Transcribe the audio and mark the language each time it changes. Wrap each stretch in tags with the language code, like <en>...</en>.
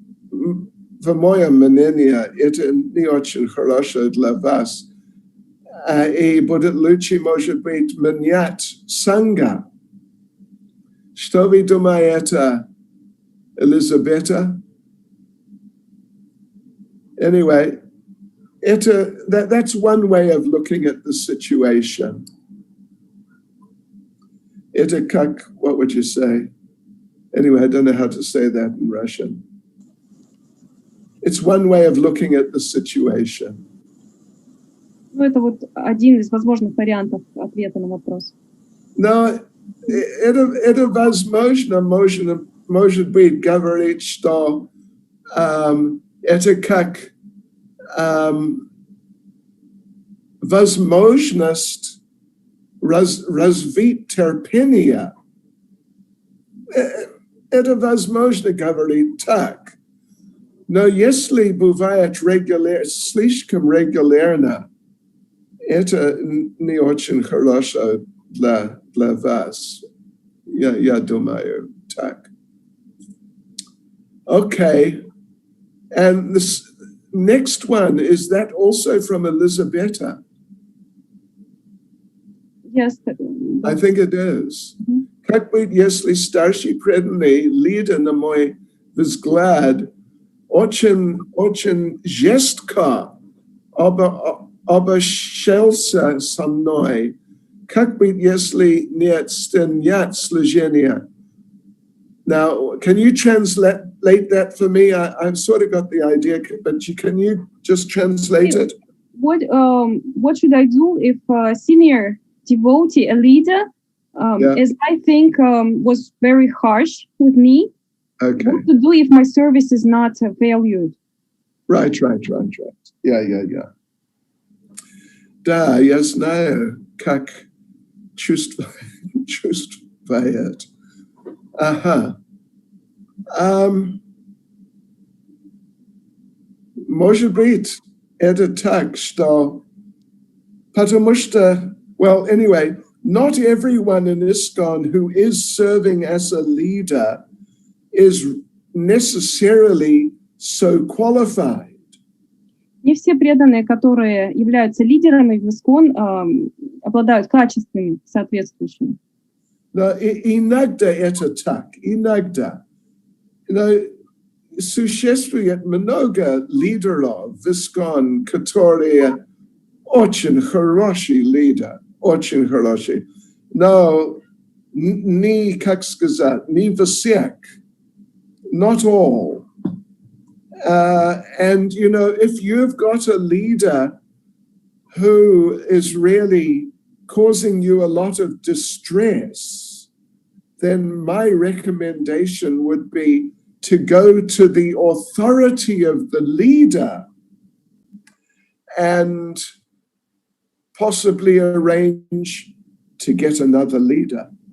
<ru>В моем мнении, это не очень хорошо для вас. И будет лучше, может быть, менять санга. Что вы думаете, Елизавета?</ru> <en>Anyway, that's one way of looking at the situation.</en> <ru>Это как,</ru> <en>what would you say? Anyway, I don't know how to say that in Russian. It's one way of looking at the situation.</en> <ru>Ну, это вот один из возможных вариантов ответа на вопрос. Но это возможно, может быть, говорить, что это как возможность развить терпение. Это возможно говорить так. Но если бывает слишком регулярно, это не очень хорошо для вас. Я думаю так. Okay.</ru> <en>And this next one, is that also from Elizabeta? Yes. I think it is.</en> <ru>Как быть, если старший преданный лидер на мой взгляд очень жестко обошелся со мной? Как быть, если нет снять служения?</ru> <en>Now, can you translate that for me? I've sort of got the idea, but can you just translate it? What should I do if a senior devotee, a leader, as I think was very harsh with me? Okay. What to do if my service is not valued? Right. Yeah.</en> <ru>Да, я знаю, как чувствует. Ага. Может быть, это так, что Потому что,</ru> <en>well, anyway, not everyone in ISKCON who is serving as a leader is necessarily so qualified.</en> <ru>Не все преданные, которые являются лидерами в ИСККОН, обладают качествами соответствующими. Но иногда это так, иногда. Существует много лидеров в ISKCON, которые очень хороший лидер, очень хороший. Но не, как сказать, не всех,</ru> <en>not all. And, you know, if you've got a leader who is really causing you a lot of distress, then my recommendation would be to go to the authority of the leader and possibly arrange to get another leader.</en>